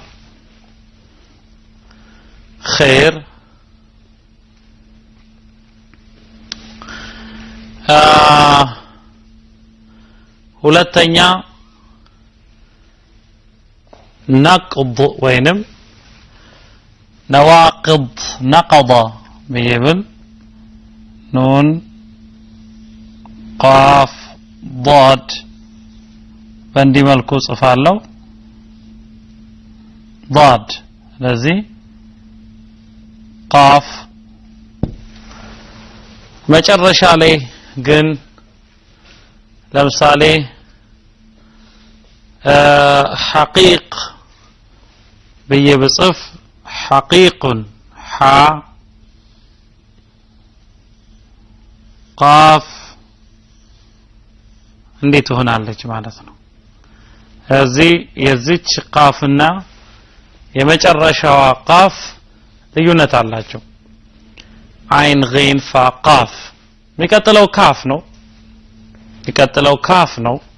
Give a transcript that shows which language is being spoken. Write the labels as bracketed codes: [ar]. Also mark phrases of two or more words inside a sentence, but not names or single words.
[am] خير ሁለተኛ نقض ወይንም [ar] نواقض نقض بيبل نون قاف ضاد [am] በእንዲ መልኩ ጽፋለሁ [ar] ضاد ስለዚህ [am] ቃፍ መጨረሻ ላይ ግን ለምሳሌ حقيق ብዬ ብጽፍ [ar] حقيق ح [am] ቃፍ እንዴት ሆናለች ማለት ነው እዚህ የዚች ቃፍና የመጨረሻዋ ቃፍ ልዩነት አላቸው አይን غين ፋ ቃፍ የሚቀጥለው ካፍ ነው የሚቀጥለው ካፍ ነው